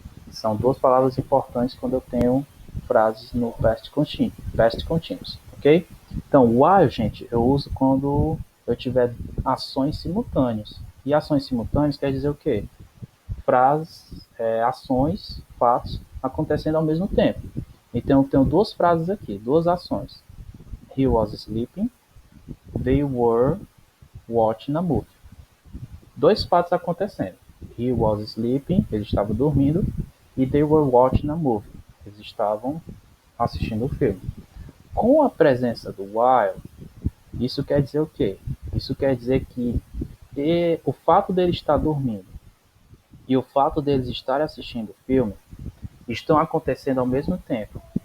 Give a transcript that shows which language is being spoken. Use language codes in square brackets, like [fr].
[pt] São 2 palavras importantes quando eu tenho frases no past continuous, ok? Então, while, gente, eu uso quando eu tiver ações simultâneas. E ações simultâneas quer dizer o quê? Frases, ações, fatos acontecendo ao mesmo tempo. Então, eu tenho 2 frases aqui, 2 ações. [en] He was sleeping, they were watching a movie. [pt] 2 fatos acontecendo. [en] He was sleeping, [pt] ele estava dormindo, e [en] they were watching a movie. [pt] Eles estavam assistindo o filme. Com a presença do while, isso quer dizer o quê? Isso quer dizer que o fato dele estar dormindo e o fato deles estarem assistindo o filme estão acontecendo ao mesmo tempo.